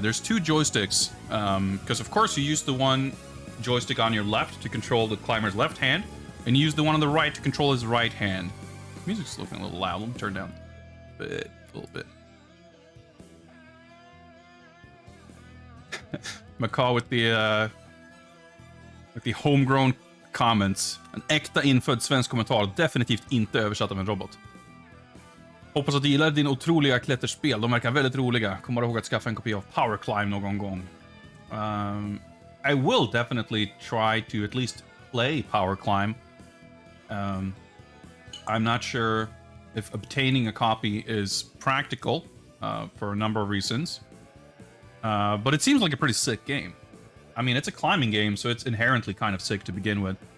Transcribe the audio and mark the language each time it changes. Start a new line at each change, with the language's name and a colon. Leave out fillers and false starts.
English: There's two joysticks, because of course you use the one joystick on your left to control the climber's left hand, and you use the one on the right to control his right hand. Music's looking a little loud. Let me turn down a little bit. Macaw with the homegrown comments.
Swedish: En äkta infödd svensk kommentar, definitivt inte översatt av en robot. Hoppas att du gillar din otroliga klätterspel. De verkar väldigt roliga. Kommer ihåg att skaffa en kopia av Power Climb någon gång.
English: I will definitely try to at least play Power Climb. I'm not sure if obtaining a copy is practical for a number of reasons. But it seems like a pretty sick game. I mean, it's a climbing game, so it's inherently kind of sick to begin with.